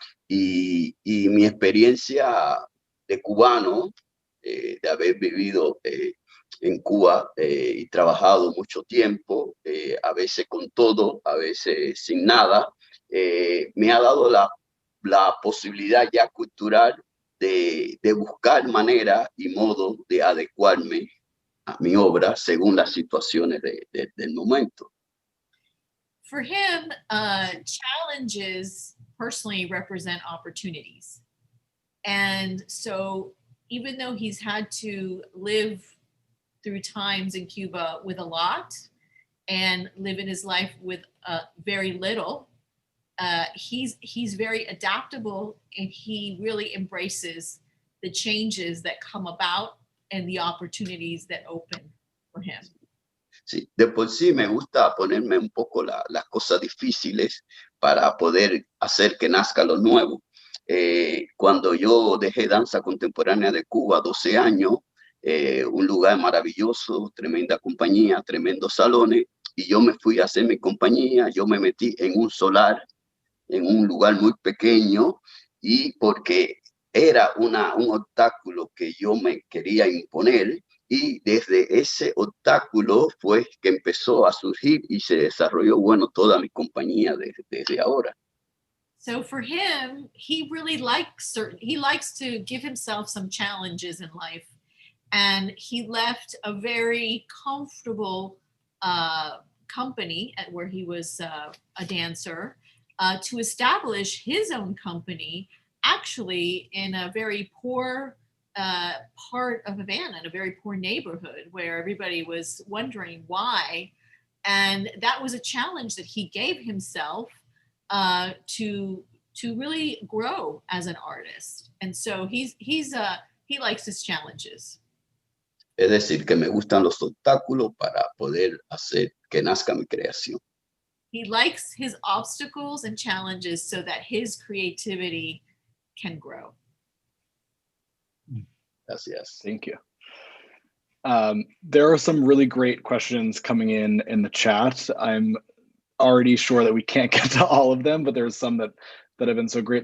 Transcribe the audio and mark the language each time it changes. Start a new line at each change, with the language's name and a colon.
Spanish: Y mi experiencia de cubano, de haber vivido en Cuba y trabajado mucho tiempo, a veces con todo, a veces sin nada, me ha dado la posibilidad ya cultural de buscar manera y modo de adecuarme a mi obra según las situaciones del momento.
English: For him, challenges personally represent opportunities. And so even though he's had to live through times in Cuba with a lot and live in his life with very little, he's very adaptable, and he really embraces the changes that come about and the opportunities that open for him.
Spanish: Sí, de por sí me gusta ponerme un poco las cosas difíciles para poder hacer que nazca lo nuevo. Cuando yo dejé danza contemporánea de Cuba, 12 años, un lugar maravilloso, tremenda compañía, tremendos salones, y yo me fui a hacer mi compañía, yo me metí en un solar, en un lugar muy pequeño, y porque era un obstáculo que yo me quería imponer, y desde ese obstáculo fue que empezó a surgir y se desarrolló, bueno, toda mi compañía desde ahora.
English: So for him, he really likes to give himself some challenges in life. And he left a very comfortable company at where he was a dancer to establish his own company, actually in a very poor part of Havana, in a very poor neighborhood where everybody was wondering why. And that was a challenge that he gave himself to really grow as an artist. And so he likes his challenges.
Spanish: Es decir, que me gustan los obstáculos para poder hacer que nazca mi creación.
English: He likes his obstacles and challenges so that his creativity can grow.
Spanish: Gracias.
English: Thank you. There are some really great questions coming in the chat. I'm already sure that we can't get to all of them, but there's some that have been so great.